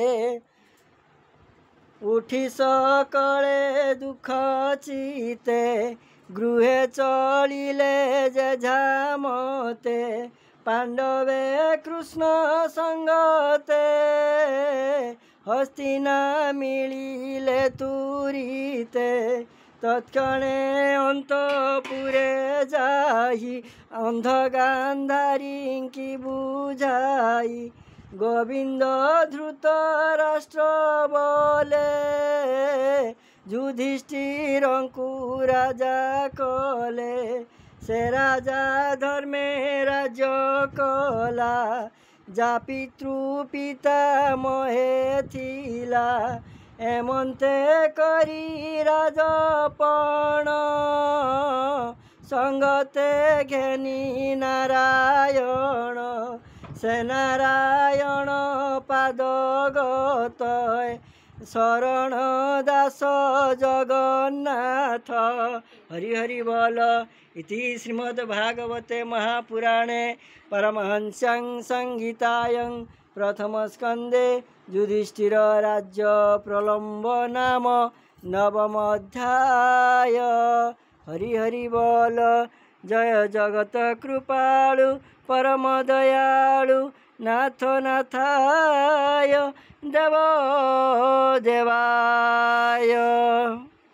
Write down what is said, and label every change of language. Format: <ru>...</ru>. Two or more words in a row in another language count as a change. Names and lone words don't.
<or>ଉଠି ସକଳେ ଦୁଖ ଚିତେ ଗୃହେ ଚଳିଲେ ଯେ ଜହାଁ ମତେ ପାଣ୍ଡବେ କୃଷ୍ଣ ସଙ୍ଗତେ ହସ୍ତିନା ମିଳିଲେ ତୁରିତେ ତତ୍କ୍ଷଣେ ଅନ୍ତପୁରେ ଯାଇ ଅନ୍ଧ ଗାନ୍ଧାରୀ କି ବୁଝାଇ ଗୋବିନ୍ଦ ଧୃତ ରାଷ୍ଟ୍ର ବୋଲେ ଯୁଧିଷ୍ଠିର ରାଜା କଲେ ସେ ରାଜା ଧର୍ମେ ରାଜ୍ୟ କଲା ଯା ପିତୃ ପିତା ମହେ ଥିଲା ଏମନ୍ତେ କରି ରାଜପଣ ସଙ୍ଗତେ ଘେନି ନାରାୟଣ ସେ ନାରାୟଣ ପାଦଗତ ଶରଣ ଦାସ ଜଗନ୍ନାଥ। ହରି ହରି ବୋଲ।</or> <sa>इति श्रीमद्भागवते महापुराणे परमहंस्यां संहितायां प्रथमस्कन्धे युधिष्ठिर राज्य प्रलम्ब नाम नवम अध्याय।</sa> <or>ହରି ହରି ବୋଲ।</or> <sa>जय जगत कृपालु परम दयालु नाथ नाथाय देव देवाय।</sa>